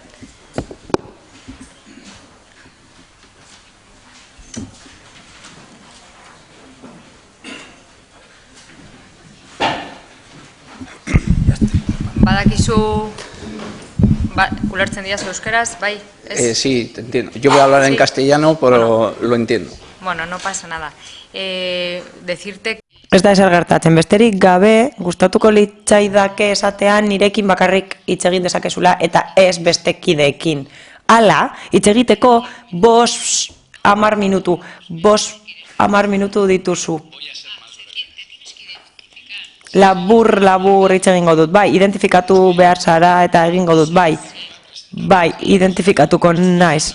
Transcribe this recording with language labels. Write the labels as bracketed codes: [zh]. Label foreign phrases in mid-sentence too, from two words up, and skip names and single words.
[eu] Badakizu, ulertzen diazu euskeraz, bai? [es] Sí, te entiendo. Yo voy a hablar en castellano, pero lo entiendo. Bueno, no pasa nada. Decirte... [eu] Ez da ezer gertatzen, besterik gabe, gustatuko litzaidake esatean nirekin bakarrik hitz egin dezakezula eta ez beste kideekin. Hala, hitz egiteko 5-10 minutu dituzu. Labur hitz egingo dut, bai, identifikatu behar zara eta egingo dut, bai, identifikatuko naiz.